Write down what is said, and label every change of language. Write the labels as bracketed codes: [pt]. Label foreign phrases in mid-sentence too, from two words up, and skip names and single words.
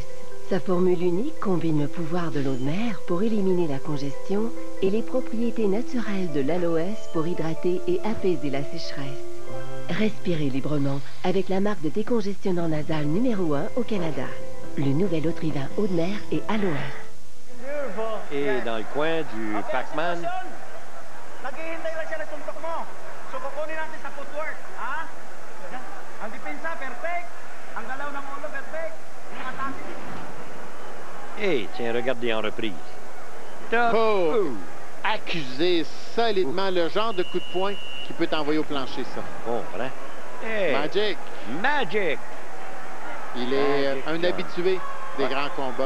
[fr] Sa formule unique combine le pouvoir de l'eau de mer pour éliminer la congestion et les propriétés naturelles de l'Aloès pour hydrater et apaiser la sécheresse. Respirez librement avec la marque de décongestionnant nasal numéro 1 au Canada. Le nouvel Autrivin eau de mer et Aloès. Et dans le coin du Pac-Man. [tl] Naghihintay lang siya ng suntok mo. So kukunin natin sa footwork, ha? Ang depensa perfect, ang galaw ng ulo perfect, yung atake. [fr] Et tiens, regardez en reprise. Accuser solidement le genre de coup de poing qui peut t'envoyer au plancher, ça. Bon, voilà. Hey. Magic. Magic. Il est un habitué des grands combats.